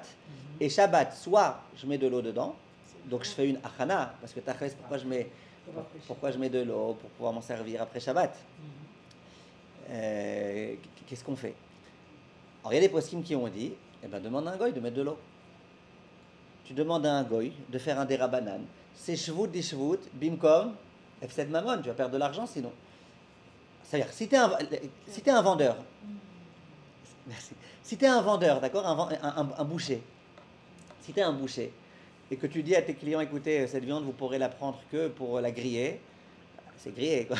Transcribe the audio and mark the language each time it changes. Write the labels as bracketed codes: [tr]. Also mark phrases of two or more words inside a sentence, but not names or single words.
[fr] Et Shabbat, soit je mets de l'eau dedans, donc je fais une achana, parce que tachlis, pourquoi je mets de l'eau? Pour pouvoir m'en servir après Shabbat. Qu'est-ce qu'on fait? Alors il y a des poskim qui ont dit, demande à un goy de mettre de l'eau. Tu demandes à un goy de faire un derabanan. [he] C'est שבות דשבות במקום F7 ממון, [fr] tu vas perdre de l'argent sinon. C'est-à-dire, si tu es un vendeur, merci. Si tu es un vendeur, d'accord, un boucher, si tu es un boucher, et que tu dis à tes clients, écoutez, cette viande, vous pourrez la prendre que pour la griller, c'est grillé, quoi.